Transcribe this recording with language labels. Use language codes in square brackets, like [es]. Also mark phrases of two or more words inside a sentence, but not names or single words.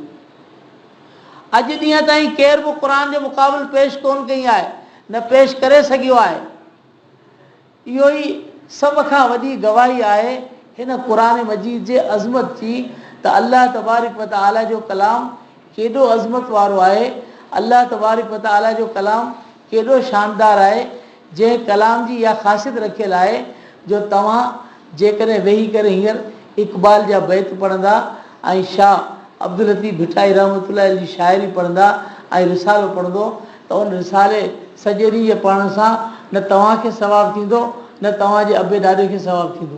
[sd] अॼु ॾींहं ताईं केर बि क़ुर जो मुक़ाबिल पेश कोन कई आहे, न पेश करे सघियो आहे। इहो ई सभ खां वॾी गवाही आहे हिन क़ुर मजीद जे अज़मत जी, त अल्लाह [ar] تبارك وتعالى [sd] जो कलाम केॾो अज़मत वारो आहे, अल्लाह [ar] تبارك وتعالى [sd] जो कलाम केॾो शानदार आहे, जंहिं कलाम जी इहा ख़ासियत रखियलु आहे जो तव्हां जेकॾहिं वेही करे हींअर इक़बाल जा बैत पढ़ंदा ऐं शाह अब्दुल लतीफ़ भिटाई रहमतुल्लाह जी शाइरी पढ़ंदा ऐं रिसालो पढ़ंदो त उन रिसाले सॼे ॾींहं जे पढ़ण सां न तव्हांखे सवाबु थींदो न तव्हांजे अबे ॾाॾे खे सवाबु थींदो।